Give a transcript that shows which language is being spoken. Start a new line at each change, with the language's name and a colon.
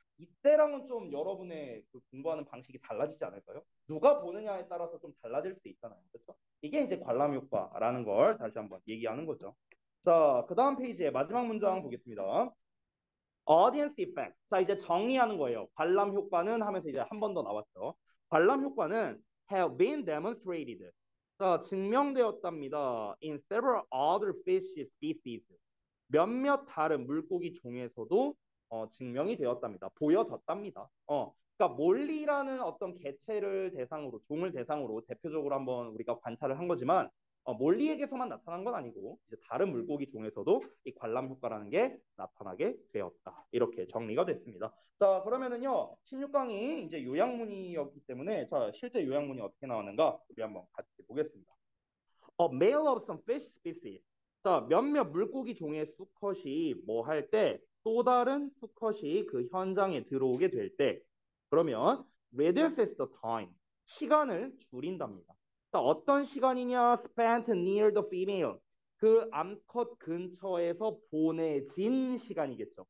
Korean: 이때랑은 좀 여러분의 그 공부하는 방식이 달라지지 않을까요? 누가 보느냐에 따라서 좀 달라질 수 있잖아요. 그렇죠? 이게 이제 관람 효과라는 걸 다시 한번 얘기하는 거죠. 자, 그 다음 페이지에 마지막 문장 보겠습니다.
English: audience effect.
Korean: 자, 이제 정리하는 거예요. 관람 효과는 하면서 이제 한 번 더 나왔죠. 관람 효과는
English: have been demonstrated.
Korean: 자, 증명되었답니다.
English: In several other fish species.
Korean: 몇몇 다른 물고기 종에서도 증명이 되었답니다. 보여졌답니다. 그러니까 몰리라는 어떤 개체를 대상으로, 종을 대상으로 대표적으로 한번 우리가 관찰을 한 거지만 몰리에게서만 나타난 건 아니고 이제 다른 물고기 종에서도 이 관람 효과라는 게 나타나게 되었다. 이렇게 정리가 됐습니다. 자, 그러면은요, 16강이 이제 요약문이었기 때문에 자, 실제 요약문이 어떻게 나왔는가 우리 한번 같이 보겠습니다.
English: male of some fish species.
Korean: 자, 몇몇 물고기 종의 수컷이 뭐 할 때 또 다른 수컷이 그 현장에 들어오게 될 때 그러면
English: reduces the time.
Korean: 시간을 줄인답니다. 자, 어떤 시간이냐?
English: spent near the female.
Korean: 그 암컷 근처에서 보내진 시간이겠죠.